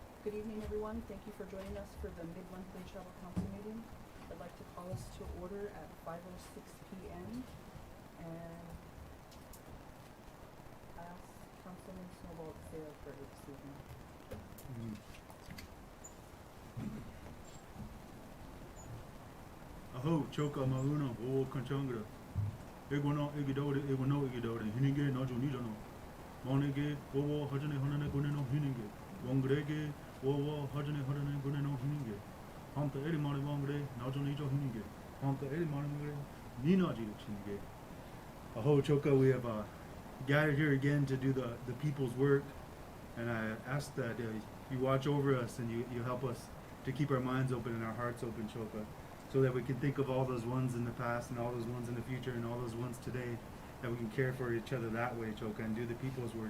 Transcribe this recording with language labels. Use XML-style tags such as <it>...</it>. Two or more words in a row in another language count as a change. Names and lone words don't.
<en>Good evening, everyone. Thank you for joining us for the mid-monthly Tribal Council meeting. I'd like to call us to order at 5:06 p.m. and ask Councilman Snowball to say our prayer this evening.</en> <win>Aho, choka mauna, o kanchangra. Egono, egidode, hinige, nojo nijono. Monege, owo, hajane, honane, guneno, hinige. Wongrege, owo, hajane, guneno, hinige. Hamta eri mare wongre, nojo nijo hinige. Hamta eri mare wongre, ninaji hinige. Aho, choka,</win> <en>we have gathered here again to do the people's work. And I ask that you watch over us and you help us to keep our minds open and our hearts open, Choka, so that we can think of all those ones in the past and all those ones in the future and all those ones today, that we can care for each other that way, Choka, and do the people's work.</en>